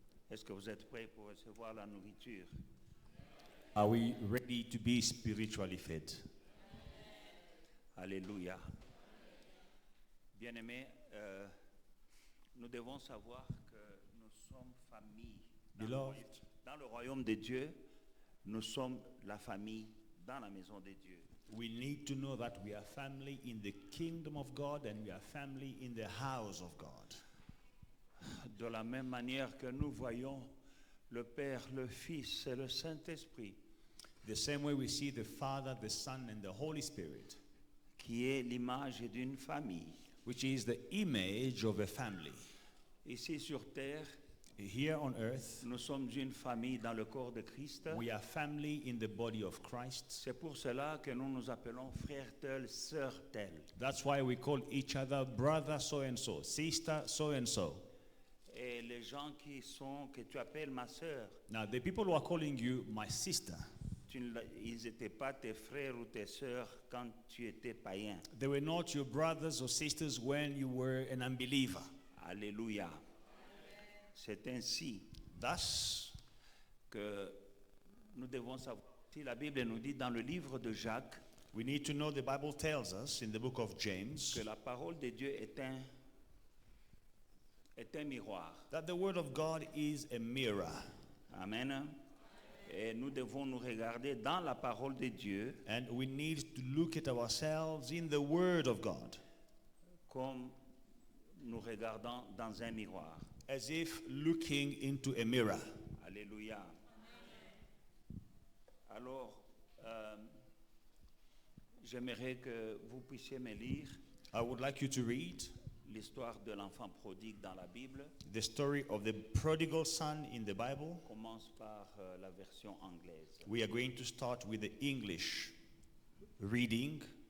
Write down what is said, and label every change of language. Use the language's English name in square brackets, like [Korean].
[French] Est-ce que vous êtes prêts pour recevoir la nourriture? [English] Are we ready to be spiritually fed? Alléluia. [French] Bien-aimés, nous devons savoir que nous sommes famille. [English] Beloved, [French] Dans le royaume de Dieu, nous sommes la famille dans la maison de Dieu. [English] we need to know that we are family in the kingdom of God and we are family in the house of God. [French] De la même manière que nous voyons le Père, le Fils et le Saint-Esprit, [English] The same way we see the Father, the Son, and the Holy Spirit, [French] qui est l'image d'une famille. [English] which is the image of a family. [French] Ici sur terre, [English] Here on earth, [French] nous sommes une famille dans le corps de Christ. [English] we are family in the body of Christ. [French] C'est pour cela que nous nous appelons frère tel, sœur telle. [English] That's why we call each other brother so and so, sister so and so. [French] Et les gens que tu appelles ma sœur, [English] Now, the people who are calling you my sister, [French] ils n'étaient pas tes frères ou tes sœurs quand tu étais païen. [English] they were not your brothers or sisters when you were an unbeliever. [French] Alléluia. C'est ainsi [English] Thus, [French] que nous devons savoir. Si la Bible nous dit dans le livre de Jacques [English] we need to know the Bible tells us in the book of James [French] que la parole de Dieu est un miroir. [English] that the word of God is a mirror. Amen. [French] Et nous devons nous regarder dans la parole de Dieu [English] And we need to look at ourselves in the word of God [French] comme nous regardons dans un miroir. [English] as if looking into a mirror. Alléluia. [French] Alors, j'aimerais que vous puissiez me lire [English] I would like you to read [French] l'histoire de l'enfant prodigue dans la Bible. [English] the story of the prodigal son in the Bible. [French] On commence par la version anglaise. [English] We are going to start with the English reading.